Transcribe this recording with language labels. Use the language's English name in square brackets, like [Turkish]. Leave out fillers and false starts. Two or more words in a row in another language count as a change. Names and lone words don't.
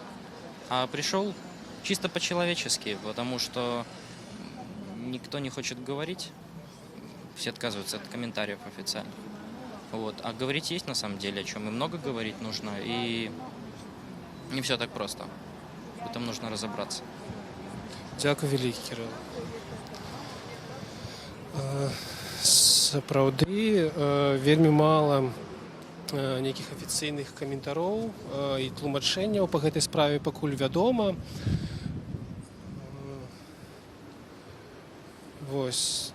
[Russian] А пришел чисто по-человечески, потому что никто не хочет говорить. Все отказываются от комментариев официальных. Вот. А говорить есть на самом деле о чем. И много говорить нужно. И не все так просто. В этом нужно разобраться. [Belarusian] Дякую вялікі, Кирилл. Сапраўды, вельмі мала нейкіх афіцыйных каментароў і тлумачэнняў па гэтай справе пакуль вядома. Вось.